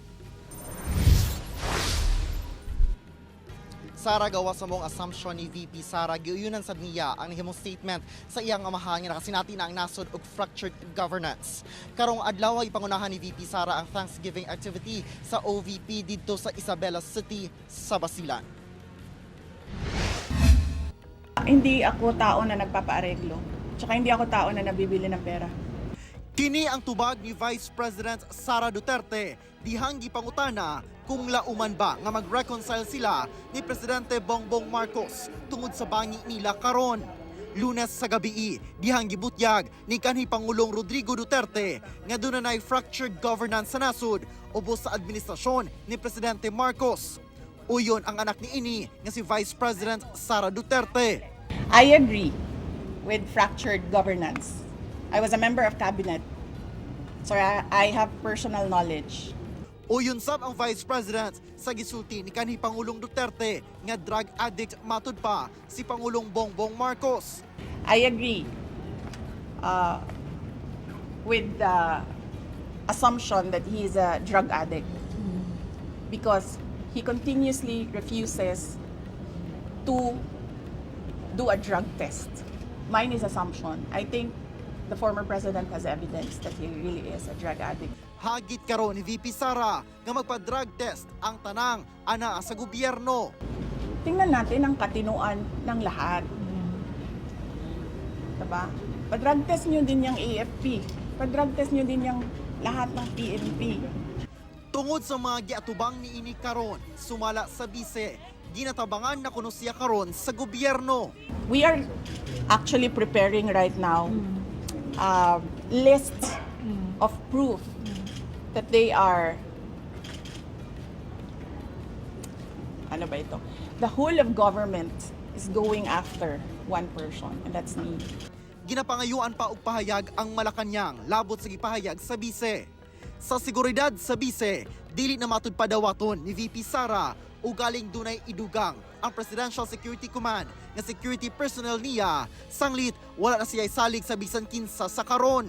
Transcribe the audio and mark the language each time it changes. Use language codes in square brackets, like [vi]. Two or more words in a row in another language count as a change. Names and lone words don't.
[ceb] Sara, gawa sa mong assumption ni VP Sara, giuyunan sad niya ang nahimong statement sa iyang amahan nga nakasinati na ang nasod og [en] fractured governance. [ceb] Karong adlaw ipangunahan ni VP Sara ang [en] Thanksgiving activity [ceb] sa OVP didto sa Isabela City sa Basilan. [tl] Hindi ako tao na nagpapaareglo. Tsaka hindi ako tao na nabibili ng pera. [ceb] Kini ang tubag ni Vice President Sara Duterte dihang gipangutana kung lauman ba nga mag-reconcile sila ni Presidente Bongbong Marcos tungod sa bangi nila karon. Lunes sa gabi, dihang gibutyag ni kanhi Pangulong Rodrigo Duterte nga dunay [en] fractured governance [ceb] sa nasod ubos sa administrasyon ni Presidente Marcos. Uyon ang anak ni ini nga si Vice President Sara Duterte. [en] I agree with fractured governance. I was a member of cabinet, so I have personal knowledge. [ceb] Uyon sab ang Vice President sa gisulti ni kanhi Pangulong Duterte nga [en] drug addict [ceb] matud pa si Pangulong Bongbong Marcos. [en] I agree with the assumption that he is a drug addict because he continuously refuses to do a drug test. Mine is assumption. I think the former president has evidence that he really is a drug addict. [ceb] Hagit karon ni VP Sara nga magpa- [en] drug test [ceb] ang tanang ana sa gobyerno. [tl] Tingnan natin ang katinuan ng lahat. Diba? Pa- [en] drug test [tl] nyo din yung AFP. Pa- [en] drug test [tl] nyo din yung lahat ng PNP. [ceb] Tungod sa mga giatubang ni ini karon, sumala sa bise, ginatabangan na kuno siya karon sa gobyerno. [en] We are actually preparing right now lists of proof that they are, [tl] ano ba ito? [en] The whole of government is going after one person, and that's me. [ceb] Ginapangayuan pa og pahayag ang Malacañang labot sa gipahayag sa bise. Sa seguridad sa bise, dili na matud padawaton ni VP Sara o galing dunay idugang ang Presidential Security Command nga [en] security personnel [ceb] niya sanglit wala na siya salig sa bisan kinsa sa karon.